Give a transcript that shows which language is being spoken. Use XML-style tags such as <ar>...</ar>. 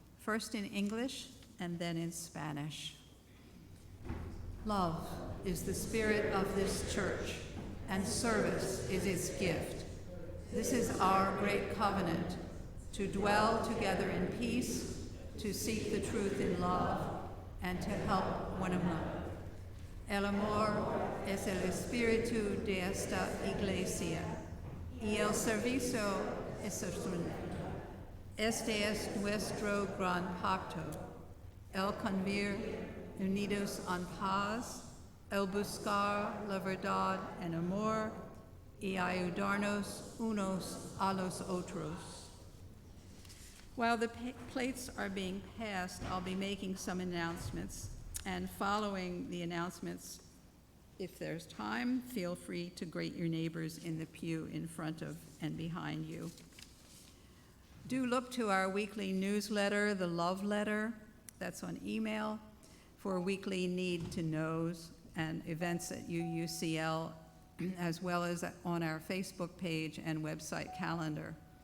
<en>First in English and then in Spanish. Love is the spirit of this church, and service is its gift. This is our great covenant, to dwell together in peace, to seek the truth in love, and to help one another.</en> <es>El amor es el espíritu de esta iglesia, y el servicio es el sueño. Este es nuestro gran pacto, el convivir unidos en paz, el buscar la verdad en amor, y ayudarnos unos a los otros.</es> <en>While the plates are being passed, I'll be making some announcements, and following the announcements, if there's time, feel free to greet your neighbors in the pew in front of and behind you. Do look to our weekly newsletter, the Love Letter, that's on email, for weekly need-to-knows and events at UUCL, as well as on our Facebook page and website calendar.</en>